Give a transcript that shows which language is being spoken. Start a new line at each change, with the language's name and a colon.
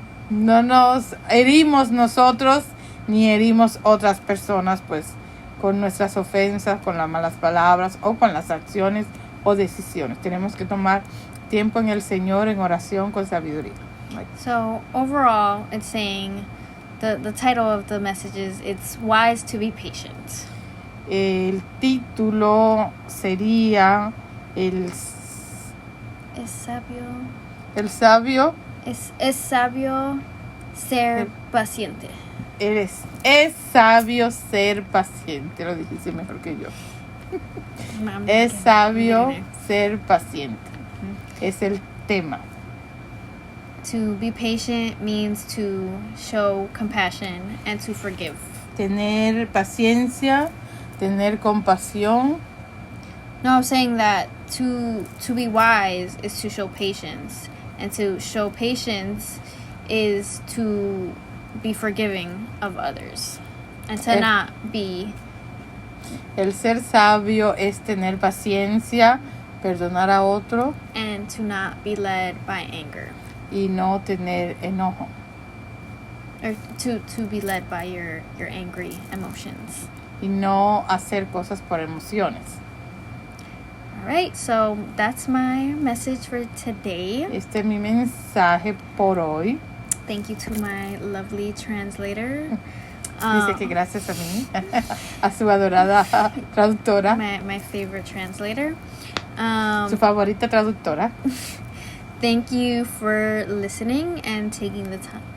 Spanish: No nos herimos nosotros ni herimos otras personas, pues, con nuestras ofensas, con las malas palabras o con las acciones o decisiones. Tenemos que tomar tiempo en el Señor en oración con sabiduría.
English: So overall, it's saying, the title of the message is, it's wise to be patient.
Spanish: El título sería Es sabio. El sabio. Es sabio ser paciente. Es sabio ser paciente. Lo dijiste mejor que yo. Es sabio ser paciente. Es el tema.
English: To be patient means to show compassion and to forgive.
Spanish: Tener paciencia, tener compasión.
English: No, I'm saying that to be wise is to show patience. And to show patience is to be forgiving of others. And to not be...
Spanish: El ser sabio es tener paciencia, perdonar a otro.
English: And to not be led by anger.
Spanish: Y no tener enojo.
English: Or to be led by your angry emotions.
Spanish: Y no hacer cosas por emociones.
English: Alright, so that's my message for today.
Spanish: Este es mi mensaje por hoy.
English: Thank you to my lovely translator.
Spanish: Dice que gracias a mí, a su adorada traductora.
English: My favorite translator.
Spanish: Su favorita traductora.
English: Thank you for listening and taking the time.